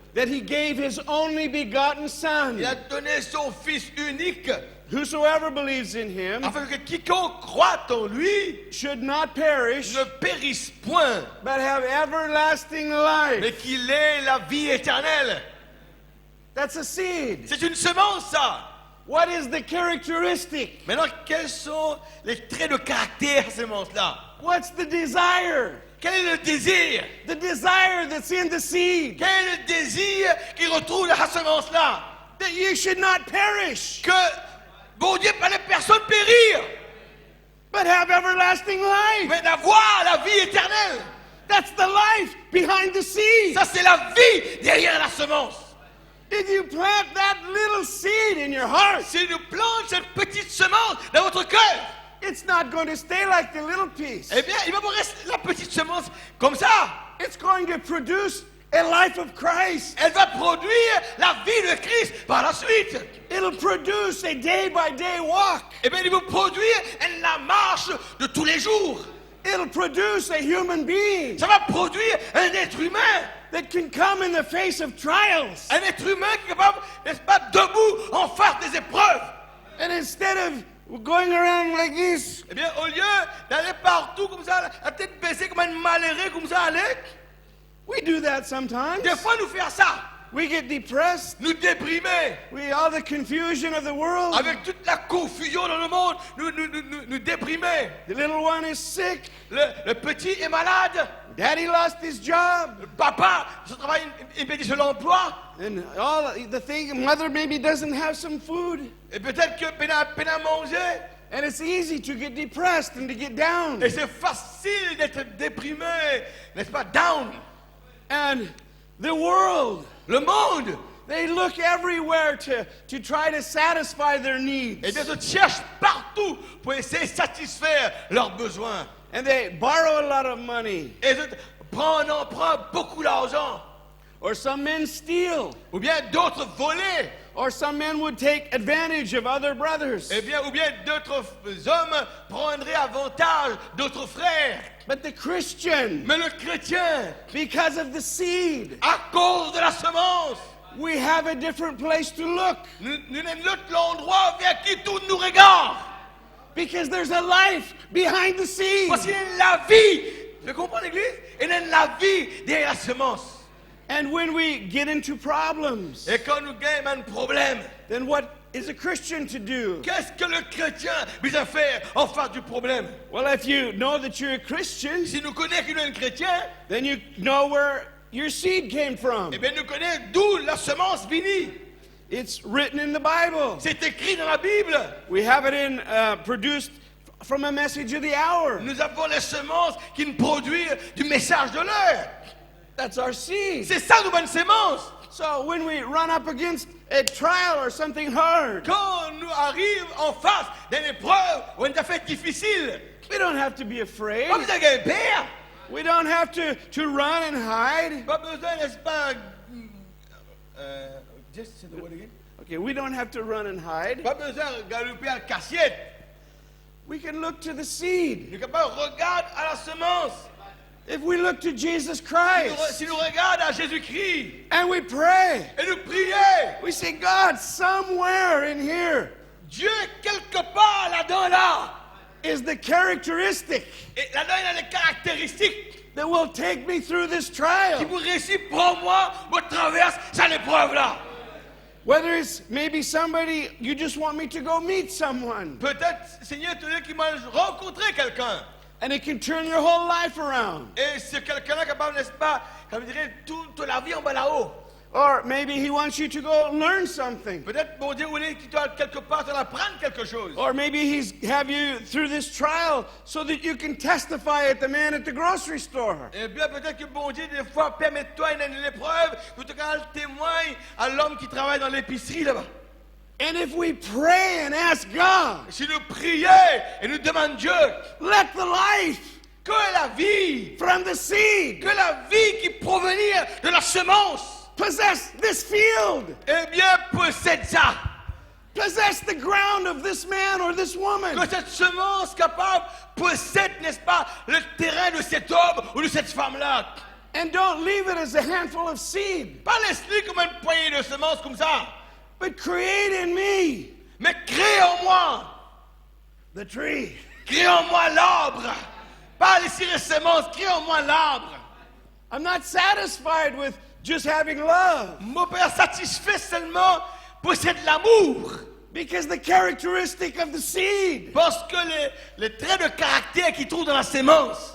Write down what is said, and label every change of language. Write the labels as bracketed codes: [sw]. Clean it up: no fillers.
[en] that he gave his only begotten Son. [fr] Il a donné son Fils unique. [en] Whosoever believes in him [fr] Afin que quiconque croit en lui [en] should not perish, [fr] ne périsse point, [en] but have everlasting life. [fr] mais qu'il ait la vie éternelle. [en] That's a seed. [fr] C'est une semence, ça. [en] What is the characteristic? [fr] Maintenant, quels sont les traits de caractère de cette semence-là? [en] What's the desire? [fr] Quel est le désir? [en] The desire that's in the seed. [fr] Quel est le désir qui retrouve la semence-là? [en] That you should not perish, [fr] Que, bon Dieu, pas les personnes périr, [en] but have everlasting life. [fr] mais d'avoir la vie éternelle. [en] That's the life behind the seed. [fr] Ça, c'est la vie derrière la semence. [en] If you plant that little seed in your heart, [fr] Si nous plantons cette petite semence dans votre cœur, [en] it's not going to stay like the little piece. [fr] eh bien, il va vous rester la petite semence comme ça. [en] It's going to produce a life of Christ. [fr] Elle va produire la vie de Christ par la suite. [en] It'll produce a day-by-day walk. [fr] Eh bien, il va produire la marche de tous les jours. [en] It'll produce a human being [fr] Ça va produire un être humain. [en] that can come in the face of trials. [fr] Un être humain qui est capable, n'est-ce pas, debout en face des épreuves. [en] And instead of going around like this, [fr] Eh bien, au lieu d'aller partout comme ça, la tête baissée comme un malheureux comme ça, aller, [en] we do that sometimes. [fr] des fois nous faire ça. [en] We get depressed. [fr] Nous déprimer. [en] All the confusion of the world. [fr] Avec toute la confusion dans le monde, nous déprimer. [en] The little one is sick. [fr] Le petit est malade. [en] Daddy lost his job. [fr] Le papa, son travail, il perdit son emploi. [en] And all the thing, mother maybe doesn't have some food. [fr] Et peut-être que peine à manger. [en] And it's easy to get depressed and to get down. [fr] Et c'est facile d'être déprimé, n'est-ce pas, down. [en] And the world, [fr] Le monde, [en] they look everywhere to try to satisfy their needs. [fr] et bien, ils cherchent partout pour essayer de satisfaire leurs besoins. [en] And they borrow a lot of money. [fr] Et ils prennent en emprunt beaucoup d'argent. [en] Or some men steal. [fr] Ou bien d'autres voler. [en] Or some men would take advantage of other brothers. [fr] Eh bien, ou bien d'autres hommes prendraient avantage d'autres frères. [en] But the Christian, [fr] Mais le chrétien, [en] because of the seed, [fr] à cause de la semence, [en] we have a different place to look. [fr] nous avons l'endroit vers qui tout nous regarde. [en] Because there's a life behind the seed. [fr] Parce qu'il y a la vie. Tu comprends l'église? Il y a la vie derrière la semence. [en] And when we get into problems, [fr] Et quand nous gagnons un problème, [en] then what is a Christian to do? [fr] qu'est-ce que le chrétien doit faire en face du problème? [en] Well, if you know that you're a Christian, [fr] Si nous connaissons qu'il est un chrétien, [en] then you know where your seed came from. [fr] eh bien nous connaissons d'où la semence vient. [en] It's written in the Bible. [fr] C'est écrit dans la Bible. [en] We have it produced from a message of the hour. [fr] Nous avons les semences qui nous produisent du message de l'heure. [en] That's our seed. [fr] C'est ça nos bonnes semences. [en] So when we run up against a trial or something hard, [fr] Quand nous arrivons en face d'une épreuve ou une affaire difficile, [en] we don't have to be afraid. [fr] pas besoin d'avoir peur. [en] We don't have to run and hide. [fr] Pas besoin, n'est-ce pas? [en] Just say the word again. Okay, we don't have to run and hide. [fr] Pas besoin de galoper à la cassiette. [en] We can look to the seed. [fr] Nous capable regarde à la semence. [en] If we look to Jesus Christ [fr] Si nous regardons à Jésus-Christ [en] and we pray, [fr] et nous prions, [en] we say, God, somewhere in here [fr] Dieu quelque part là-dedans là, [en] is the characteristic [fr] et là-dedans il a les caractéristiques [en] that will take me through this [fr] qui [en] trial. [fr] vous réussissent pour moi, me traverse cette épreuve là. [en] Whether it's maybe somebody, you just want me to go meet someone, [fr] Peut-être, Seigneur, tu veux qu'il m'a rencontré quelqu'un. [en] and it can turn your whole life around. [fr] Et c'est quelqu'un-là capable, n'est-ce pas, comme je dirais, toute la vie en bas là-haut. [en] Or maybe he wants you to go learn something. [fr] Peut-être, bon Dieu, voulait que tu dois quelque part apprendre quelque chose. [en] Or maybe he's have you through this trial so that you can testify at the man at the grocery store. [fr] Eh bien, peut-être que bon Dieu, des fois, permette-toi une épreuve pour te faire témoin à l'homme qui travaille dans l'épicerie là-bas. [en] And if we pray and ask God, [fr] Si nous prions et nous demandons Dieu, [en] let the life [fr] que la vie, [en] from the seed [fr] que la vie qui provenir de la semence, [en] possess this field, [fr] eh bien, possède ça. [en] possess the ground of this man or this woman. [fr] Que cette semence capable possède, n'est-ce pas, le terrain de cet homme ou de cette femme-là. [en] And don't leave it as a handful of seed, [fr] Pas laisse-le comme une poignée de semences comme ça, [en] but create in me [fr] mais crée en moi. [en] the tree. [fr] Crée en moi l'arbre. Pas laisser les semences, crée en moi l'arbre. [en] I'm not satisfied with just having love, [fr] Mon Père satisfait seulement possède l'amour. [en] because the characteristic of the seed [fr] Parce que les traits de caractère qu'il trouve dans la sémence,